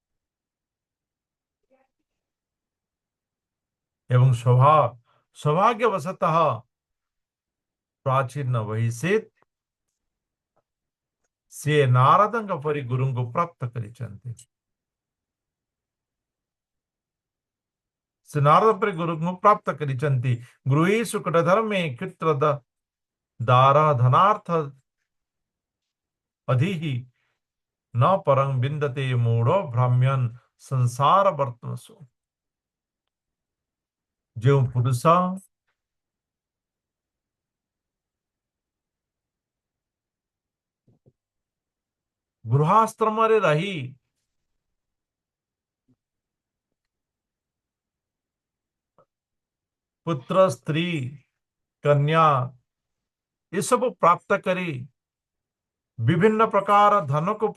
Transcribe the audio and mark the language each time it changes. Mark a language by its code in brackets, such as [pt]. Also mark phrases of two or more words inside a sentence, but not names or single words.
[or] ଏବଂ ସୌଭାଗ୍ୟବଶତଃ ପ୍ରାଚୀନ ବୈଶିତ ସେ ନାରଦଙ୍କ ପରି ଗୁରୁଙ୍କୁ ପ୍ରାପ୍ତ କରିଛନ୍ତି। ସେ ନାରଦ ପରି ଗୁରୁଙ୍କୁ ପ୍ରାପ୍ତ କରିଛନ୍ତି। [sa] ଗୃହୀ ଶୁକ୍ର ଧର୍ମେ କ୍ଷୁତ୍ର ଦାର ଧନାର୍ଥ ଅଧି न परं विन्दते मूढ़ो भ्राम्यन संसार वर्तनसु। [hi] जो पुरुष गृहाश्रम रही पुत्र स्त्री कन्या ये सब प्राप्त करी, विभिन्न प्रकार धन को